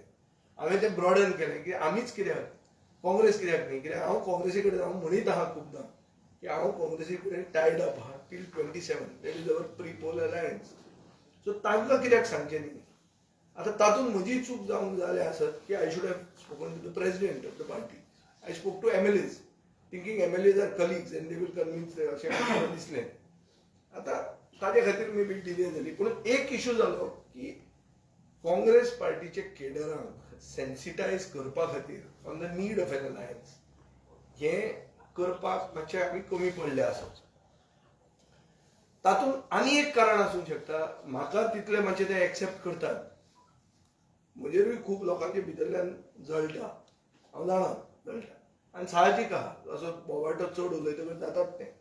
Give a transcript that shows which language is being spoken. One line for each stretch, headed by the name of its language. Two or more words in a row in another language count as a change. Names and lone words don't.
Konkani: हांवें तें ब्रॉडन केलें की आमीच कित्याक, काँग्रेस कित्याक न्ही. कित्याक हांव काँग्रेसी कडेन हांव म्हणीत आहा खुबदां की हांव काँग्रेसी कडेन
English: tied up
Konkani: आहा टील 27.
English: that is our pre poll alliance. सो
Konkani: तांकां कित्याक सांगचें न्ही. आतां तातूंत म्हजी चूक जावंक जाले आसत की
English: I should have spoken to the president of the party. I spoke to MLAs thinking MLAs are colleagues and they will convince
Konkani: अशें म्हाका दिसलें. आतां ताजे खातीर
English: may be
Konkani: डिले जाली. पूण एक इश्यू जालो की काँग्रेस पार्टीचे केडरांक सेन्सिटायज करपा खातीर
English: on the need of an alliance
Konkani: हें करपाक मातशें आमी कमी पडले आसत. तातूंत आनी एक कारण आसूंक शकता. म्हाका तितलें मातशें ते एक्सेप्ट करतात. म्हजेरूय खूब लोकांचे भितरल्यान जळटा, हांव जाणा जळटा आनी साहजीक आहा असो बोवाटो चड उलयतकच जातात तें.